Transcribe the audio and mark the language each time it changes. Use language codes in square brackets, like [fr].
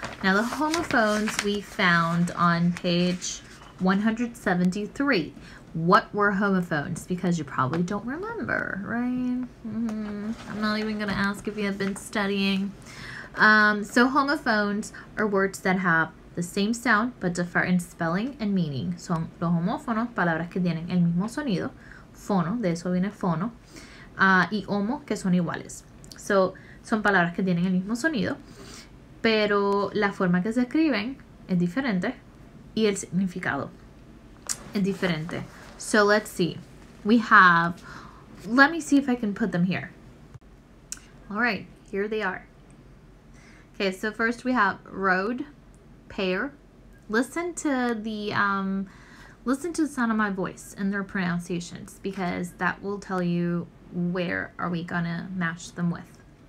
[en] Now the homophones we found on page 173. What were homophones? Because you probably don't remember, right? I'm not even going to ask if you have been studying. So homophones are words that have the same sound but differ in spelling and meaning. [es] Son los homófonos, palabras que tienen el mismo sonido. Fono, de eso viene fono. Y homo, que son iguales. [en] So, [es] son palabras que tienen el mismo sonido, pero la forma que se escriben es diferente y el significado es diferente. [en] So let's see. We have, let me see if I can put them here. All right, here they are. Okay, so first we have road, pear. Listen to the sound of my voice and their pronunciations because that will tell you where are we gonna match them with.